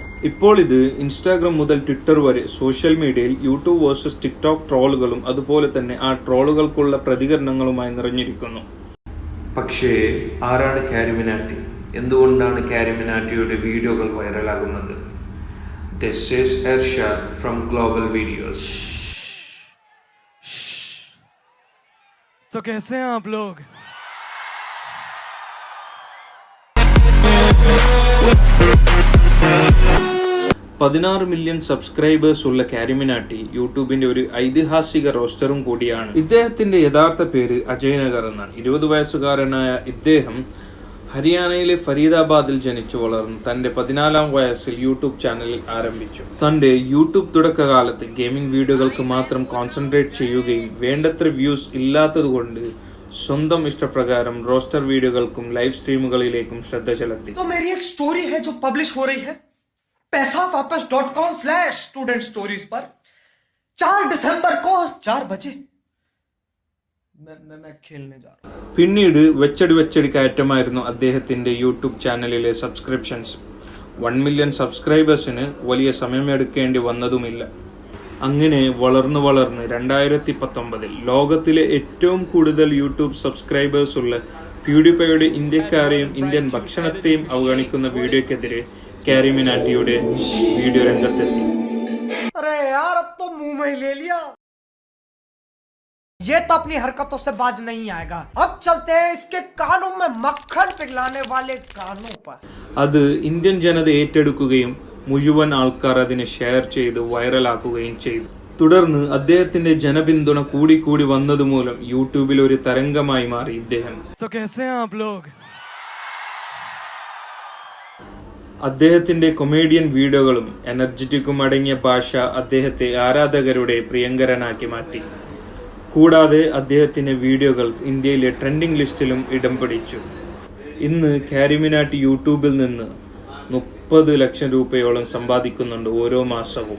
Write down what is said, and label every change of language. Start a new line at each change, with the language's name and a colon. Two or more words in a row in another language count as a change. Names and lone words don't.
Malayalam: ഇപ്പോൾ ഇത് ഇൻസ്റ്റാഗ്രാം മുതൽ ട്വിറ്റർ വരെ
English: social mediayil
Malayalam: യൂട്യൂബ് വേഴ്സസ് ടിക്ടോക്ക് ട്രോളുകളും അതുപോലെ തന്നെ ആ ട്രോളുകൾക്കുള്ള പ്രതികരണങ്ങളുമായി നിറഞ്ഞിരിക്കുന്നു. പക്ഷേ ആരാണ് കാരിമിനാറ്റി? എന്തുകൊണ്ടാണ് കാരിമിനാറ്റിയുടെ വീഡിയോകൾ വൈറലാകുന്നത്?
English: This is Ershad from Global Videos.
Hindi: तो कैसे हैं आप लोग?
Malayalam: $16 million സബ്സ്ക്രൈബേഴ്സ് ഉള്ള കാരിമിനാറ്റി യൂട്യൂബിന്റെ ഒരു ഐതിഹാസിക റോസ്റ്ററും കൂടിയാണ്. ഇദ്ദേഹത്തിന്റെ യഥാർത്ഥ പേര് അജയ് നഗർ എന്നാണ്. 20 വയസ്സുകാരനായ ഇദ്ദേഹം ഹരിയാനയിലെ ഫരീദാബാദിൽ ജനിച്ചു വളർന്നു തന്റെ 14-ാം വയസ്സിൽ യൂട്യൂബ് ചാനൽ ആരംഭിച്ചു. തന്റെ യൂട്യൂബ് തുടക്കകാലത്ത്
English: gaming videokalkku
Malayalam: മാത്രം കോൺസെൻട്രേറ്റ് ചെയ്യുകയും വേണ്ടത്ര വ്യൂസ് ഇല്ലാത്തതുകൊണ്ട് സ്വന്തം ഇഷ്ടപ്രകാരം
English: roaster videokalkkum live streamukalilekkum
Malayalam: ശ്രദ്ധ ചെലുത്തി.
Hindi: पैसावापस.com/studentstories पर 4 दिसंबर को 4 बजे मैं खेलने जा रहा हूं.
Malayalam: പിന്നീട് വെച്ചടി കയറ്റമായിരുന്നു അദ്ദേഹത്തിന്റെ യൂട്യൂബ് ചാനലിലെ സബ്സ്ക്രിപ്ഷൻസ്. 1 million സബ്സ്ക്രൈബേഴ്സിന് വലിയ സമയമെടുക്കേണ്ടി വന്നതുമില്ല. അങ്ങനെ വളർന്ന് 2019 ലോകത്തിലെ ഏറ്റവും കൂടുതൽ
English: YouTube subscribers
Malayalam: ഉള്ള പ്യൂഡിഫൈയുടെ ഇന്ത്യക്കാരെയും ഇന്ത്യൻ ഭക്ഷണത്തെയും അവഗണിക്കുന്ന വീഡിയോക്കെതിരെ കാരിമിനാറ്റിയുടെ വീഡിയോ രംഗത്തെത്തി.
Hindi: ये तो अपनी हरकतों से बाज नहीं आएगा. अब चलते हैं इसके कानों में मक्खन पिघलाने वाले कानों पर.
Malayalam: അത് ഇന്ത്യൻ ജനത ഏറ്റെടുക്കുകയും മുഴുവൻ ആൾക്കാർ അതിനെ ഷെയർ ചെയ്ത് വൈറലാക്കുകയും ചെയ്തു. തുടർന്ന് അദ്ദേഹത്തിന്റെ ജനപിന്തുണ കൂടി വന്നതുമൂലം യൂട്യൂബിൽ ഒരു തരംഗമായി മാറി ഇദ്ദേഹം.
Hindi: तो कैसे हैं आप लोग?
Malayalam: അദ്ദേഹത്തിന്റെ
English: comedian videokalum
Malayalam: എനർജറ്റിക്കും അടങ്ങിയ ഭാഷ അദ്ദേഹത്തെ ആരാധകരുടെ പ്രിയങ്കരനാക്കി മാറ്റി. കൂടാതെ അദ്ദേഹത്തിന്റെ വീഡിയോകൾ ഇന്ത്യയിലെ
English: trending listilum
Malayalam: ഇടം പിടിച്ചു. ഇന്ന് കാരിമിനാറ്റി യൂട്യൂബിൽ നിന്ന് 30 ലക്ഷം രൂപയോളം സമ്പാദിക്കുന്നുണ്ട് ഓരോ മാസവും.